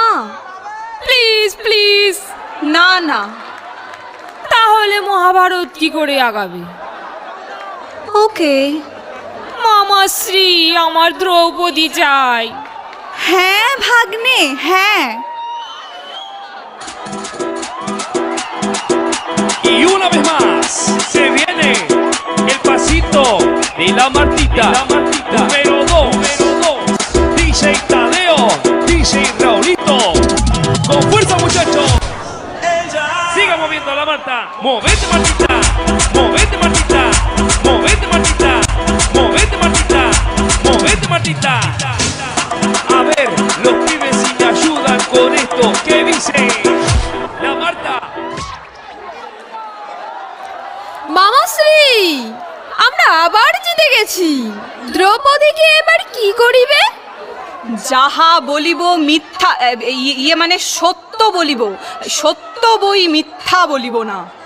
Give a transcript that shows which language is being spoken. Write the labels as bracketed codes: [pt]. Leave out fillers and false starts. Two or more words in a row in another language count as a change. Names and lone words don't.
[en] please please. [bn] না না। তাহলে মহাভারত কি করে আগাবে? ওকে। মামাশ্রী, আমার দ্রৌপদী চাই। হ্যাঁ ভাগ্নে, হ্যাঁ। [es] Y una vez más se viene el pasito de la Martita. Número 2. DJ Tadeo, DJ Raulito. Con fuerza, muchachos. Siga moviendo la Marta. Movete, Martita. Movete, Martita. Movete, Martita. Movete, Martita. Movete, Martita. A ver, los pibes si me ayudan con esto. ¿Qué dice? La Marta. [bn] মামাশ্রী, আমরা আবার জিতে গেছি। দ্রৌপদীকে এবার কি করিবে? যাহা বলিব মিথ্যা, ইয়ে মানে সত্য বলিব, সত্য বই মিথ্যা বলিব না।